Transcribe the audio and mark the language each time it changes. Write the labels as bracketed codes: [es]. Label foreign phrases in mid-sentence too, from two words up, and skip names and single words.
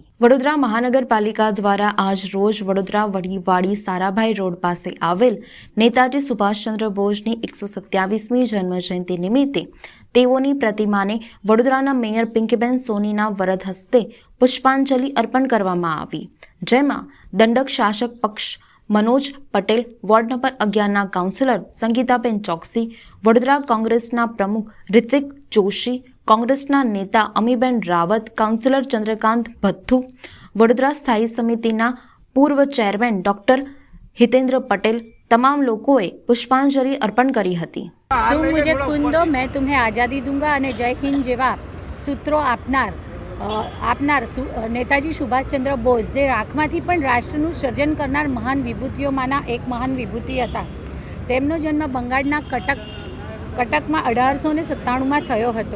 [gu] વડોદરા મહાનગરપાલિકા દ્વારા આજ રોજ વડોદરા વડીવાડી સારાભાઈ રોડ પાસે આવેલ નેતાજી સુભાષચંદ્ર બોઝની 127મી જન્મજયંતિ નિમિત્તે તેઓની પ્રતિમાને વડોદરાના મેયર પિંકીબેન સોનીના વરદ હસ્તે પુષ્પાંજલિ અર્પણ કરવામાં આવી, જેમાં દંડક શાસક પક્ષ મનોજ પટેલ, વૉર્ડ નંબર 11 કાઉન્સિલર સંગીતાબેન ચોકસી, વડોદરા કોંગ્રેસના પ્રમુખ ઋત્વિક જોશી, કોંગ્રેસના નેતા અમીબેન રાવત, કાઉન્સિલર ચંદ્રકાંત ભત્થુ, વડોદરા સ્થાયી સમિતિના પૂર્વ ચેરમેન ડૉક્ટર હિતેન્દ્ર પટેલ તમામ લોકોએ પુષ્પાંજલિ અર્પણ કરી હતી। [hi] तुम मुझे खून दो, मैं तुम्हें आज़ादी दूंगा [gu] અને જય હિન્દ જેવા સૂત્રો આપનાર નેતાજી સુભાષચંદ્ર બોઝ જે રાખમાંથી પણ રાષ્ટ્રનું સર્જન કરનાર મહાન વિભૂતિઓમાંના એક મહાન વિભૂતિ હતા। તેમનો જન્મ બંગાળના કટકમાં 1897માં થયો હતો।